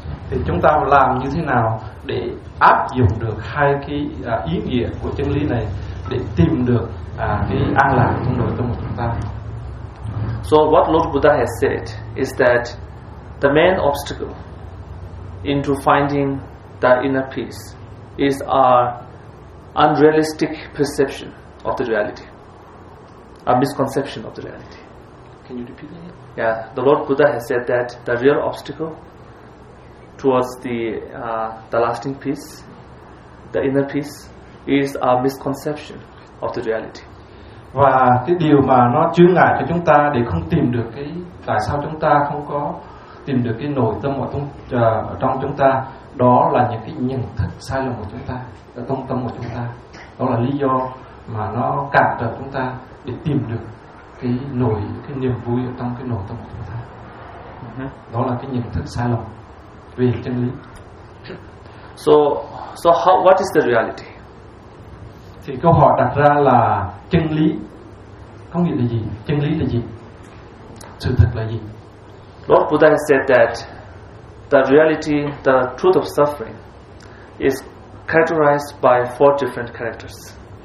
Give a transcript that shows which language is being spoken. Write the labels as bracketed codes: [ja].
[vi] Thì chúng ta làm như thế nào để áp dụng được hai cái ý nghĩa của chân lý này để tìm được cái an lạc trong nội tâm của chúng ta. [en] So what Lord Buddha has said is that the main obstacle into finding the inner peace is our unrealistic perception of the reality, a misconception of the reality. Can you repeat that? Yeah, the Lord Buddha has said that the real obstacle towards the lasting peace, the inner peace, is a misconception of the reality. [vi] Và cái điều mà nó chướng ngại cho chúng ta để không tìm được cái tại sao chúng ta không có tìm được cái nội tâm ở trong chúng ta, đó là những cái nhận thức sai lầm của chúng ta, ở trong tâm của chúng ta. Đó là lý do mà nó cản trở chúng ta để tìm được cái niềm vui ở trong cái nội tâm của chúng ta. Đó là cái nhận thức sai lầm về chân lý. [en] So how, what is the reality? [vi] Thì câu hỏi đặt ra là chân lý có nghĩa là gì? Chân lý là gì? Sự thật là gì? [en] Lord Buddha has said that the reality, the truth of suffering, is characterized by four different characters.